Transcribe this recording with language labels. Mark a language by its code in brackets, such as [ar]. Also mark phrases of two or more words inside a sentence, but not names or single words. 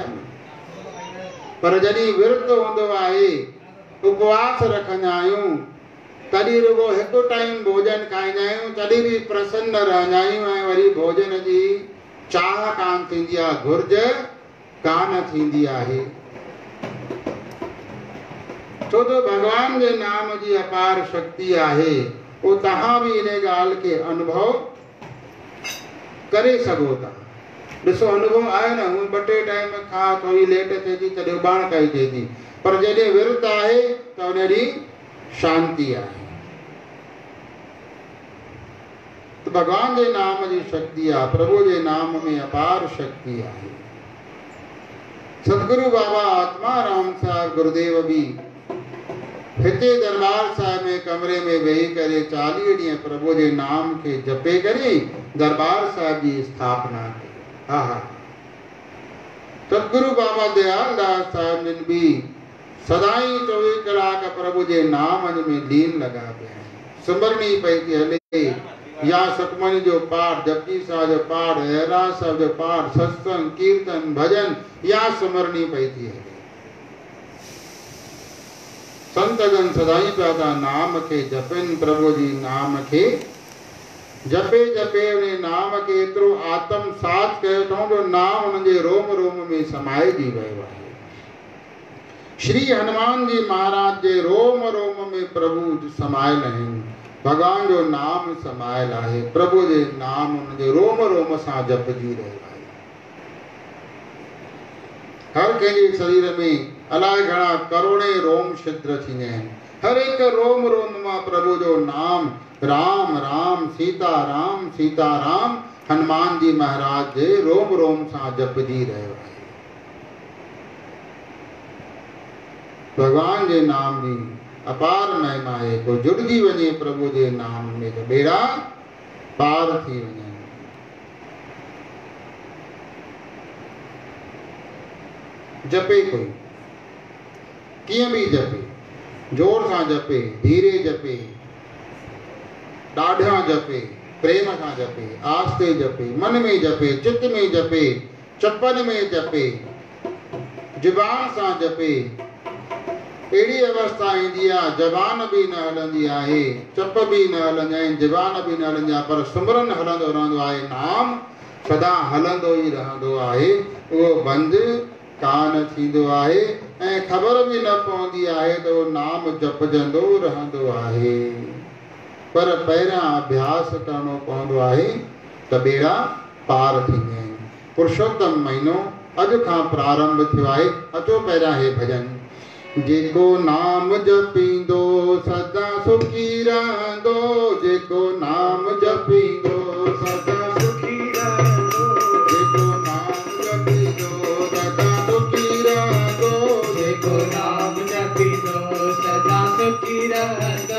[sd] पर जॾहिं विर्त हूंदो आहे, उपवास रखंदा आहियूं, तॾहिं रुगो 1 टाइम भोजन खाईंदा आहियूं, तॾहिं बि प्रसन्न रहंदा आहियूं ऐं वरी भोजन जी चाह कान थींदी आहे, घुर्ज कान थींदी आहे। छो तो भगवान जे नाम जी अपार शक्ति आहे। वो तहां भी इन गाल के अनुभव करे सघो था। ॾिसो अनुभव आहे न, हूअं 2-3 टाइम खा थोड़ी लेट थिए थी, तॾहिं उबाण कई थिए थी, पर जॾहिं विर्त आहे त उन ॾींहुं शांति आहे। तो भगवान जे नाम जी शक्ति आहे, प्रभु जे नाम में अपार शक्ति आहे। सतगुरु बाबा आत्माराम साहब गुरुदेव भी हिते दरबार साहिब में कमरे में वेही करे 40 ॾींहं प्रभु जे नाम के जपे करे दरबार साहिब जी स्थापना कई। हा हा सतगुरु बाबा दयाल दास साहिब जिन भी सदाई 24 कलाक प्रभु जे नाम में लीन लगा पिया आहिनि। सिमरनी पई थी हले या सतमणी जो पाठ, जपजी साहिब जो पाठ, रहरास साहिब जो पाठ, सत्संग, कीर्तन, भजन या सिमरनी पई थी हले। संतगन सदाई पिया नाम के जपन, प्रभु जी नाम के जपे जपे उन नाम के एतिरो आत्मसात कयो अथऊं जो नाम उन जे रोम रोम में समाइजी वियो आहे। श्री हनुमान जी महाराज जे रोम रोम में प्रभु समायल आहिनि। भगवान जो नाम समायल आहे। प्रभु जे नाम उन जे रोम रोम सां जपजी रहियो आहे। हर कंहिंजे शरीर में अलाए घणा करोड़े रोम छिद्र थींदा आहिनि। हर एक रोम रोम मां प्रभु जो नाम राम राम सीता राम हनुमान जी महाराज जे रोम रोम सां जपजी रहियो आहे। भगवान जे नाम जी अपार महिमा है। को जुड़जी वञे प्रभु जे नाम में तो बेड़ा पार थी वञे। जपे कोई कीअं भी जपे, जोर सां जपे, धीरे जपे, ॾाढा जपे, प्रेम सां जपे, आस्ते जपे, मन में जपे, चित्त में जपे, चपन में जपे, जुबान सां जपे। अहिड़ी अवस्था ईंदी आहे जबान भी न हलंदी आहे, चप भी न हलंदा आहिनि, जुबान भी न हलंदी आहे, पर सिमरन हलंदो रहंदो आहे। नाम सदा हलंदो ई रहंदो आहे। उहो बंदि कान थींदो आहे ऐं ख़बर भी न पवंदी आहे त उहो नाम जपजंदो रहंदो आहे। पर पहिरियां अभ्यास करणो पवंदो आहे त बेड़ा पार थींदा आहिनि। पुरुषोत्तम महीनो अॼु खां प्रारंभ थियो आहे। अचो पहिरियां हे भॼन। जेको नाम जपींदो सदा सुखी रहंदो, जेको नाम जपींदो सदा सुखी रहंदो, जेको नाम जपींदो सदा सुखी रहंदो, जेको नाम जपींदो सदा सुखी रहंदो।